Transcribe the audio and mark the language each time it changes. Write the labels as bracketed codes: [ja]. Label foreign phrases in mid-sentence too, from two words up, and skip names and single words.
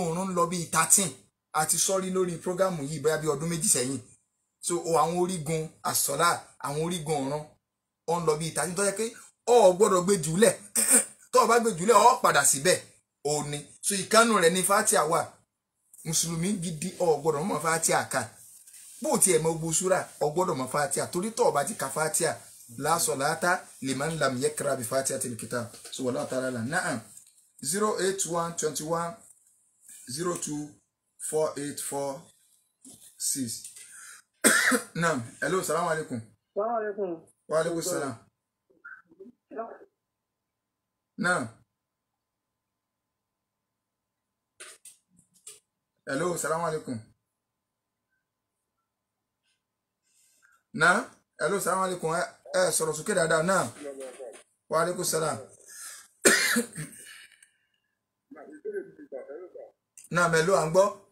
[yo] ọ̀run ń lọ bíi 13 àti sọ́rí lórí prógámù yìí bóyá bí ọdún méjì sẹ́yìn so àwọn orígun àsọ̀lá àwọn orígun ọ̀run ó ń lọ bíi 13 tó yẹ pé ọ gbọ́dọ̀ gbé jùlẹ̀ tó o bá gbé jùlẹ̀ ọ padà síbẹ̀ ò ní so ìkànnù rẹ̀ ní fatia wà mùsùlùmí gidi ọ gbọ́dọ̀ mọ̀ fatia kà bó tiẹ̀ mọ gbogbo súrà ọ gbọ́dọ̀ mọ̀ fatia torí tó o bá ti ka fatia [ar] لا صلاة لمن لم يقرأ بفاتحة الكتاب [yo] so [ar] والله تعالى نعم [yo] 081 21 02 4846 Naam, hello, [ar] السلام عليكم. السلام عليكم. وعليكم السلام. Naam. Hello, السلام عليكم. Naam, hello, السلام عليكم. [yo] Sọ̀rọ̀ sókè dáadáa. [ar] Naam. وعليكم السلام. Naam, [yo] hello, à ń gbọ́.